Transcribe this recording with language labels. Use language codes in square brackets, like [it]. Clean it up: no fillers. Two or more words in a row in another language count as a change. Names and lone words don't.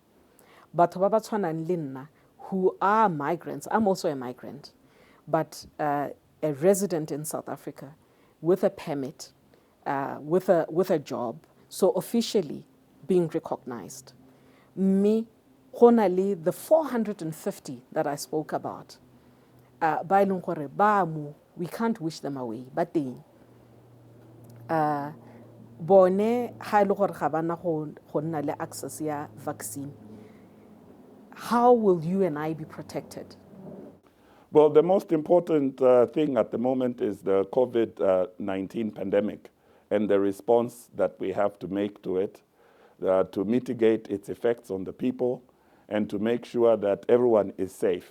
[en] But who are migrants, I'm also a migrant, but a resident in South Africa with a permit, with a job, so officially being recognized. Me, the 450 that I spoke about, we can't wish them away, but they [tn] bone ha ile gore ga bana go nna le access ya vaccine. [en] How will you and I be protected? Well, the most important thing at the moment is the COVID-19 pandemic and the response that we have to make to it, to mitigate its effects on the people and to make sure that everyone is safe.